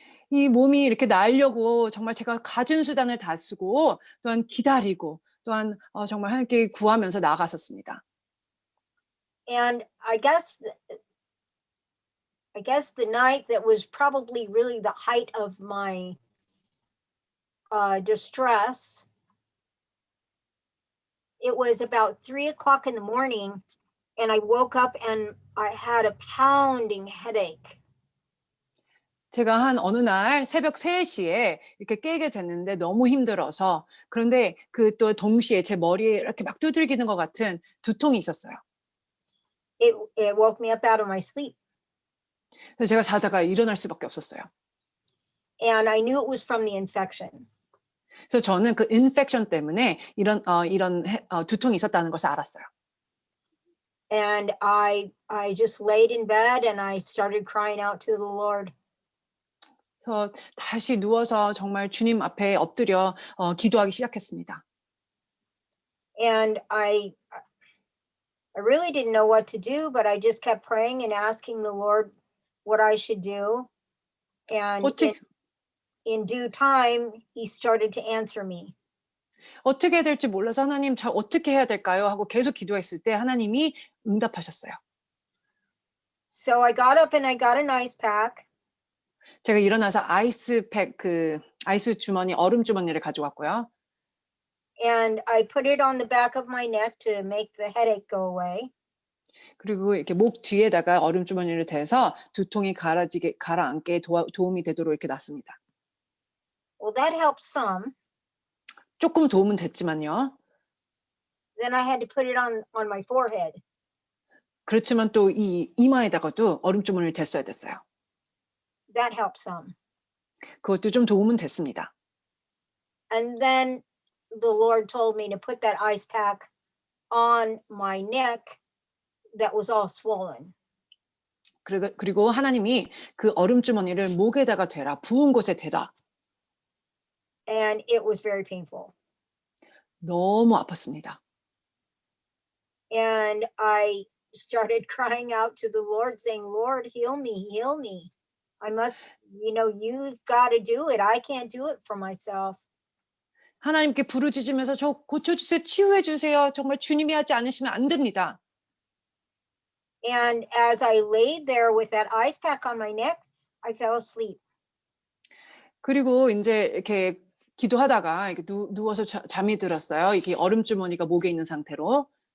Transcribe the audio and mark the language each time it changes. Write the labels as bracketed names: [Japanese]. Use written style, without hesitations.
[Korean] 이 몸이 이렇게 나으려고 정말 제가 갖은 수단을 다 쓰고 또한 기다리고 또한 정말 하나님께 구하면서 나아갔었습니다. [English] And I guess the night that was probably really the height of my distress, it was about 3 o'clock in the morning, and I woke up and I had a pounding headache. [Korean] 제가 한 어느 날 새벽 3시에 이렇게 깨게 됐는데 너무 힘들어서 그런데 그 또 동시에 제 머리에 이렇게 막 두들기는 것 같은 두통이 있었어요. [English] It woke me up out of my sleep. [Korean] 그래서 제가 자다가 일어날 수밖에 없었어요. [English] And I knew it was from the infection. [Korean] 그래서 저는 그 인펙션 때문에 이런 두통이 있었다는 것을 알았어요. [English] And I just laid in bed and I started crying out to the Lord. [Korean] 그래서 다시 누워서 정말 주님 앞에 엎드려 기도하기 시작했습니다. [English] And I really didn't know what to do, but I just kept praying and asking the Lord what I should do. And in due time, he started to answer me. [Korean] 어떻게 해야 될지 몰라서 하나님 저 어떻게 해야 될까요? 하고 계속 기도했을 때 하나님이 응답하셨어요. [English] So I got up and I got an ice pack. [Korean] 제가 일어나서 아이스팩 아이스 주머니 얼음 주머니를 가져왔고요. [English] And I put it on the back of my neck to make the headache go away. [Korean] 그리고 이렇게 목 뒤에다가 얼음 주머니를 대서 두통이 가라앉게 도움이 되도록 이렇게 놨습니다. [English] Well, that helped some. [Korean] 조금 도움은 됐지만요. [English] Then I had to put it on my forehead. [Korean] 그렇지만 또 이 이마에다가도 얼음 주머니를 댔어야 됐어요. [English] That helped some. [Korean] 그것도 좀 도움은 됐습니다. [English] And then the Lord told me to put that ice pack on my neck that was all swollen. [Korean] 그리고 하나님이 그 얼음 주머니를 목에다가 대라, 부은 곳에 대라. [English] And it was very painful. [Korean] 너무 아팠습니다. [English] And I started crying out to the Lord, saying, Lord, heal me, heal me. I must, you've got to do it. I can't do it for myself. [Korean] 하나님께 부르짖으면서 "저 고쳐 주세요. 치유해 주세요. 정말 주님이 하지 않으시면 안 됩니다." And as I laid there with that ice pack on my neck, I fell asleep. 그리고 인제 이렇게 기도하다가 이렇게 누워서 잠이 들었어요. 이게 얼음 주머니가 목에 있는 상태로.